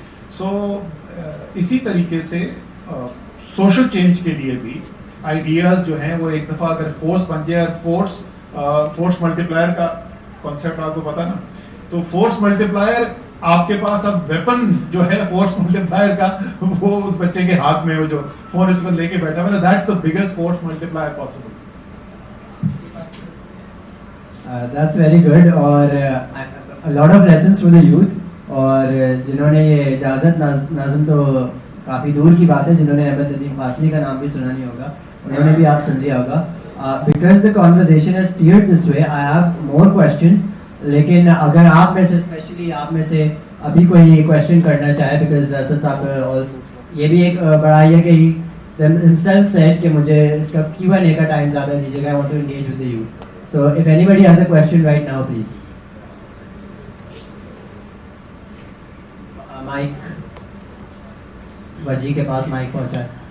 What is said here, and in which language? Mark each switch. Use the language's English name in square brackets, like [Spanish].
[Urdu] سو اسی طریقے سے سوشل چینج کے لیے بھی آئیڈیاز جو ہیں وہ ایک دفعہ اگر فورس بن جائے, فورس ملٹی پلائر کا کانسیپٹ آپ کو پتا نا, تو فورس ملٹی پلائر آپ کے پاس اب ویپن جو ہے فورس ملٹی پلائر کا وہ اس بچے کے ہاتھ میں ہو جو فون اس پر لے کے بیٹھا ہے. [English] That's the biggest force multiplier possible. That's very good, اور a lot of lessons for the youth. [Urdu] اور جنہوں نے یہ اجازت نظم تو کافی دور کی بات ہے, جنہوں نے احمد ندیم فاصلی کا نام بھی سنا نہیں ہوگا, انہوں نے بھی آپ سن لیا ہوگا. [English] Because the conversation has steered this way, I have more questions. [Urdu] لیکن اگر آپ میں سے اسپیشلی آپ میں سے ابھی کوئی کویشچن کرنا چاہے, بیکاز اسد صاحب یہ بھی ایک بڑا یہ کہ [English] himself said [Urdu] کہ مجھے اس کا Q&A کا ٹائم زیادہ دیجیے گا, [English] I want to engage with the youth. So if anybody has a question right now, please. [Urdu] Mic وجی کے پاس مائک پہنچا ہے.